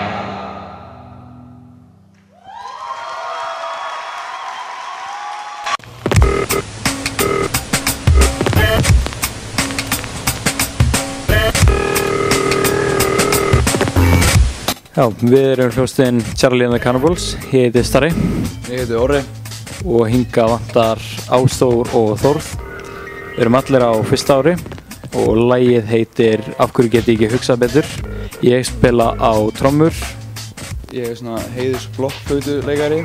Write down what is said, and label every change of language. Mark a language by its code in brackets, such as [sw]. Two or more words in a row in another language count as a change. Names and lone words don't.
[is] Já, við erum hljómsveitin Charlie and the Cannibals. Ég heiti Starri. Ég heiti Orri. Og hingað vantar Ásþór og Þórð. Við erum allir á 1. ári og lagið heitir Af hverju get ég ekki hugsað betur. Ég spila á trommur. Ég er svona heiðurs blokkflautuleikari.